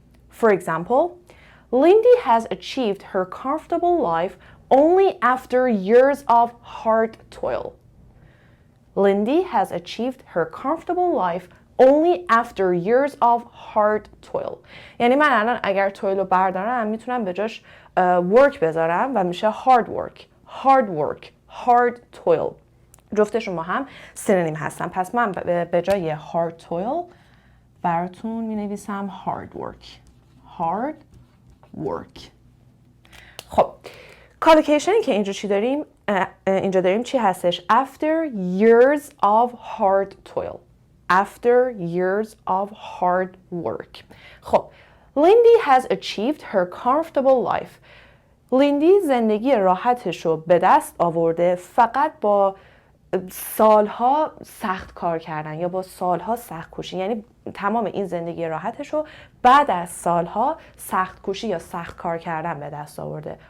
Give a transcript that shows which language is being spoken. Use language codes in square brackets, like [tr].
[en] For example, Lindy has achieved her comfortable life only after years of hard toil. Lindy has achieved her comfortable life only after years of hard toil. [fa] یعنی من الان اگر toil رو بردارم میتونم به جاش work بذارم و میشه hard toil. جفتشون با هم سینونیم هستن. پس من به جای hard toil براتون مینویسم hard work. خب کالوکیشنی که اینجا داریم چی هستش؟ [en] After years of hard toil. After years of hard work. خب Lindy has achieved her comfortable life. [fa] لیندی زندگی راحتش رو به دست آورده فقط با سالها سخت کار کردن یا با سالها سخت کوشی. یعنی تمام این زندگی راحتش رو بعد از سالها سخت کوشی یا سخت کار کردن به دست آورده.